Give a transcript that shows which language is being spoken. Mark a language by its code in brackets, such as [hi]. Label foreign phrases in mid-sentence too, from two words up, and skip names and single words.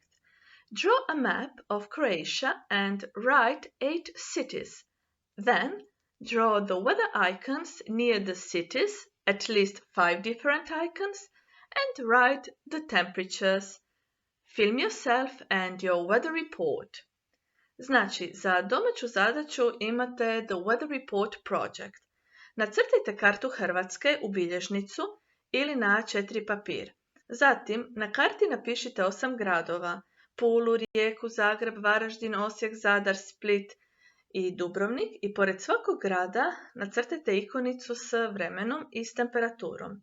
[en] Draw a map of Croatia and write 8 cities. Then draw the weather icons near the cities, at least 5 different icons, and write the temperatures. Film yourself and your weather report. [hr] Znači, za domaću zadaću imate [en] the weather report project. [hr] Nacrtajte kartu Hrvatske u bilježnicu ili na A4 papir. Zatim, na karti napišite 8 gradova: Pulu, Rijeku, Zagreb, Varaždin, Osijek, Zadar, Split i Dubrovnik i pored svakog grada nacrtajte ikonicu s vremenom i s temperaturom.